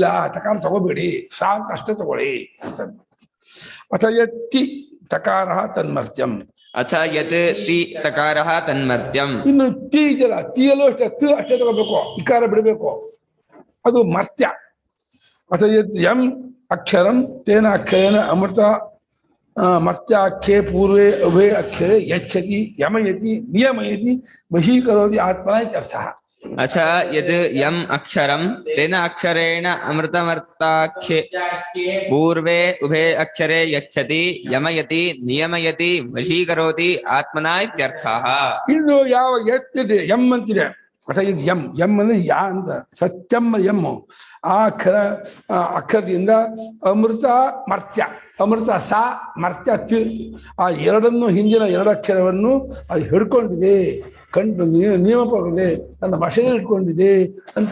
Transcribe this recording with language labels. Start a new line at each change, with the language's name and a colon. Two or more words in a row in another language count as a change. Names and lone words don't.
Kannada: ತಕಾರ ತಗೋಬೇಡಿ, ಸಾ ಅಂತ ಅಷ್ಟೇ ತಗೊಳ್ಳಿ.
Sanskrit: ಅಥಯತ್ತಿ ತಕಾರ ತನ್ಮರ್ತ್ಯಂ. ಅಥ ಯತ್ ತಿ ತಕಾರ ತನ್ಮರ್ತ್ಯಂ.
Kannada: ಇನ್ನು ತಿ ಇದೆಯಲ್ಲ, ತೀಯಲ್ಲೂ ಅಷ್ಟೇ ಅಷ್ಟೇ ತಗೋಬೇಕು, ಇಕಾರ ಬಿಡಬೇಕು, ಅದು ಮರ್ತ್ಯ.
Sanskrit: ಅಥಯತ್ ಯಂ ಅಕ್ಷರಂ ತೇನ ಅಕ್ಷರೇಣ ಅಮೃತ ಮರ್ತ್ಯಾಖ್ಯೆ ಪೂರ್ವೇ ಉಭೇ ಅಕ್ಷರೆ ಯಚ್ಛತಿ ಯಮಯತಿ ನಿಯಮಯತಿ ವಶೀಕರೋತಿ ಆತ್ಮನ ಇತ್ಯರ್ಥಃ. ಅಥ ಯದ್ ಯಂ ಅಕ್ಷರಂ ತೇನ ಅಕ್ಷರೇಣ ಅಮೃತಮರ್ತಾಖ್ಯೆ ಪೂರ್ವೇ ಉಭೇ ಅಕ್ಷರೆ ಯಚ್ಛತಿ ಯಮಯತಿ ನಿಯಮಯತಿ ವಶೀಕರೋತಿ ಆತ್ಮನ ಇತ್ಯರ್ಥಃ.
Kannada: ಇನ್ನು ಯಾವ ಎತ್ತಿದೆ ಎಂ ಅಂತಿದೆ. ಅಥವಾ ಇದು ಎಂ ಅಂದ್ರೆ ಯಾ ಅಂತ, ಸತ್ಯಂ ಎಂ. ಆ ಅಕ್ಷರದಿಂದ ಅಮೃತ ಮರ್ತ್ಯ, ಅಮೃತ ಸಾ ಮರ್ತ್ಯ ತಿ, ಆ ಎರಡನ್ನು ಹಿಂದಿನ ಎರಡು ಅಕ್ಷರವನ್ನು ಅದು ಹಿಡ್ಕೊಂಡಿದೆ, ನಿಯಮಪಡಿದೆ, ತನ್ನ ಭಾಷೆಯಲ್ಲಿ ಇಟ್ಕೊಂಡಿದೆ ಅಂತ.